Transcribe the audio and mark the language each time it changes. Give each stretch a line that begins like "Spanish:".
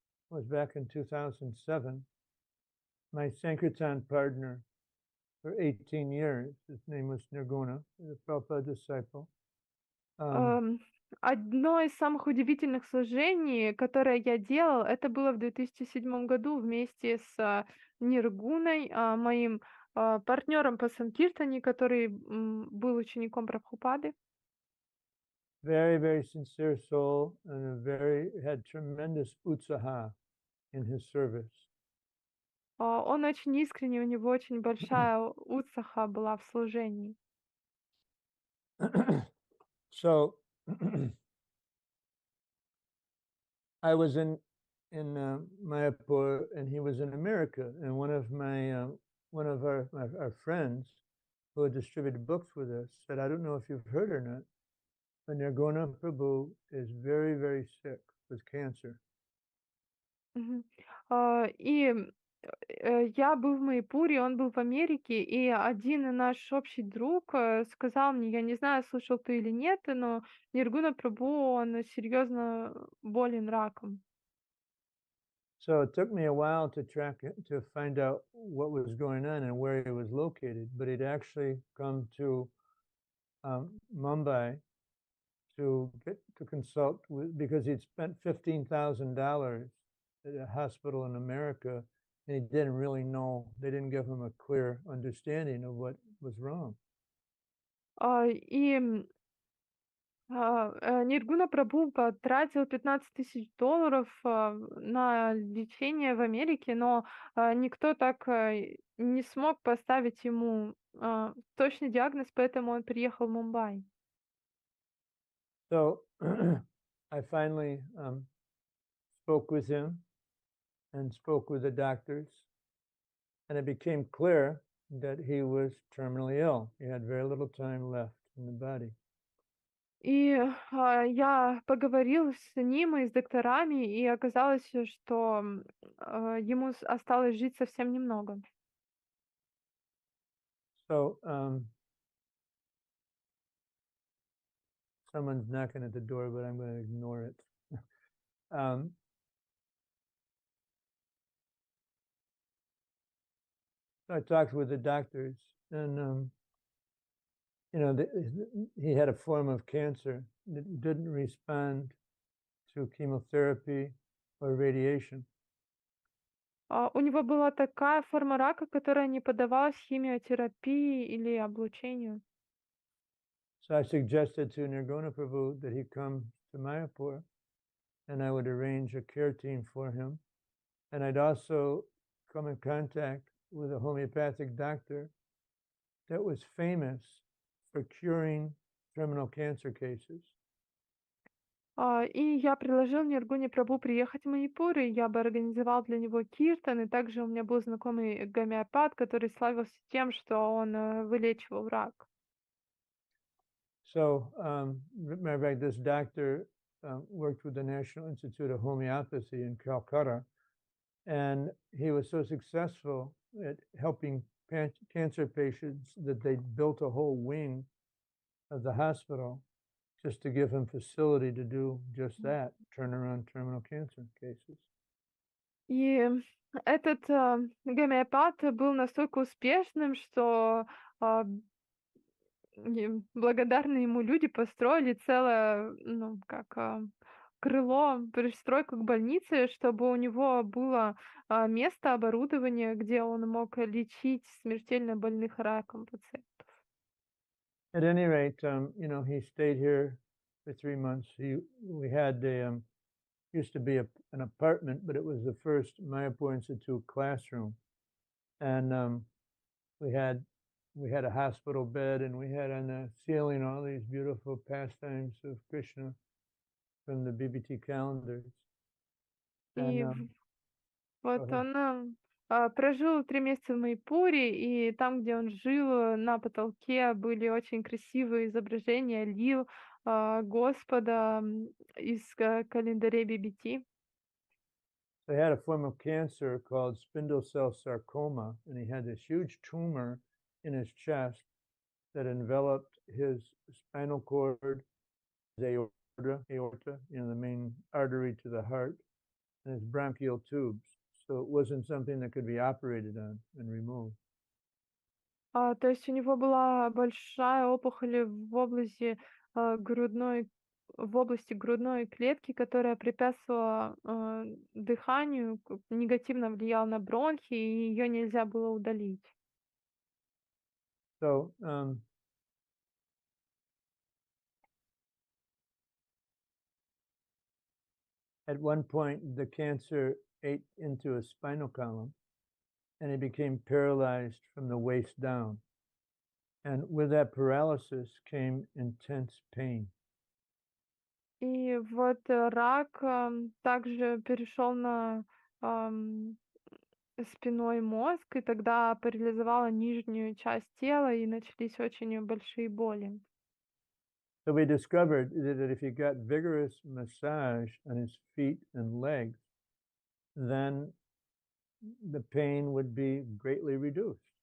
English: Was back in 2007. My Sankirtan partner for 18 years, his name was Nirguna, a Prabhupada disciple.
Russian: Одно из самых удивительных служений, которое я делал, это было в 2007 году вместе с Ниргуной, моим партнером по Санкиртане, который был учеником Прабхупады.
English: Very, very sincere soul and had tremendous utsaha in his service.
Russian: Он очень искренний, у него очень большая уцаха была в служении.
English: So I was in Mayapur, and he was in America. And one of our friends who had distributed books with us said, "I don't know if you've heard or not, but Nirguna Prabhu is very, very sick with cancer." Мгм.
Russian: И я был в Майпуре, он был в Америке, и один наш общий друг сказал мне, я не знаю, слышал ты или нет, но Ниргуна Прабху, он серьезно болен раком.
English: So it took me a while to find out what was going on and where he was located, but he'd actually come to Mumbai to consult with, because he'd spent $15,000 at a hospital in America, and he didn't really know. They didn't give him a clear understanding of what was wrong.
Russian: И Ниргуна Прабху потратил $15 000 на лечение в Америке, но никто так не смог поставить ему точный диагноз, поэтому он приехал в Мумбай.
English: So I finally spoke with him and spoke with the doctors, and it became clear that he was terminally ill. He had very little time left in the body.
Russian: И я поговорил с ним и с докторами, и оказалось, что ему осталось жить совсем немного.
English: So someone's knocking at the door, but I'm going to ignore it. I talked with the doctors, and he had a form of cancer that didn't respond to chemotherapy or radiation.
Russian: У него была такая форма рака, которая не поддавалась химиотерапии или облучению.
English: So I suggested to Nirguna Prabhu that he come to Mayapur, and I would arrange a care team for him. And I'd also come in contact with a homeopathic doctor that was famous for curing terminal cancer cases.
Russian: И я предложил Ниргуне Прабху приехать в Манипур, и я бы организовал для него киртан, и также у меня был знакомый гомеопат, который славился тем, что он вылечивал рак.
English: So, matter of fact, this doctor worked with the National Institute of Homeopathy in Calcutta, and he was so successful at helping cancer patients that they built a whole wing of the hospital just to give him facility to do just that, turn around terminal cancer cases.
Russian: И этот гомеопат был настолько успешным, что благодарные ему люди построили целое, ну, как крыло, пристройку к больнице, чтобы у него было место, оборудование, где он мог лечить смертельно больных раком пациентов.
English: At any rate, he stayed here for 3 months. We had used to be an apartment, but it was the first Mayapur Institute classroom, and we had a hospital bed, and we had on the ceiling all these beautiful pastimes of Krishna from the BBT calendars.
Russian: И
English: And
Russian: вот он прожил 3 месяца в Майпуре, и там, где он жил, на потолке были очень красивые изображения лил Господа из календаря BBT.
English: He had a form of cancer called spindle cell sarcoma, and he had this huge tumor in his chest that enveloped his spinal cord, his aorta, the main artery to the heart, and his bronchial tubes. So it wasn't something that could be operated on and removed.
Russian: То есть у него была большая опухоль в области в области грудной клетки, которая препятствовала дыханию, негативно влияла на бронхи, и ее нельзя было удалить.
English: So at one point, the cancer ate into his spinal column, and he became paralyzed from the waist down. And with that paralysis came intense pain.
Russian: И вот рак также перешел на спиной мозг, и тогда парализовала нижнюю часть тела, и начались очень большие боли.
English: So we discovered that if he got vigorous massage on his feet and legs, then the pain would be greatly reduced.